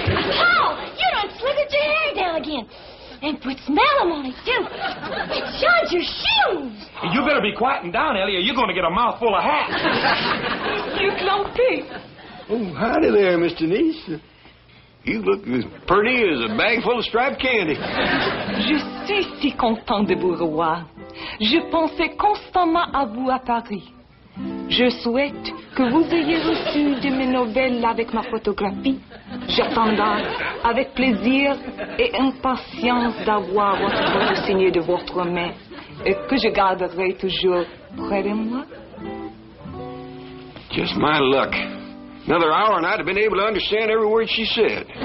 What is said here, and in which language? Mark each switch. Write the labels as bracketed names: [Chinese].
[English] Paul, you done slithered your hair down again. And put smellum on it, too. It shines your shoes. You better be quieting down, Ellie, or you're going to get a mouthful of hats. You clumpy. Oh, howdy there, Mr. Niece. You look as pretty as a bag full of striped candy. [French] Je suis si content de vous revoir. Je pensais constamment à vous à Paris. Je souhaite que vous ayez reçu de mes nouvelles avec ma photographie. J'attendrai avec plaisir et impatience d'avoir votre photo signée de votre main et que je garderai toujours près de moi. [English] Just my luck. Another hour and I'd have been able to understand every word she said.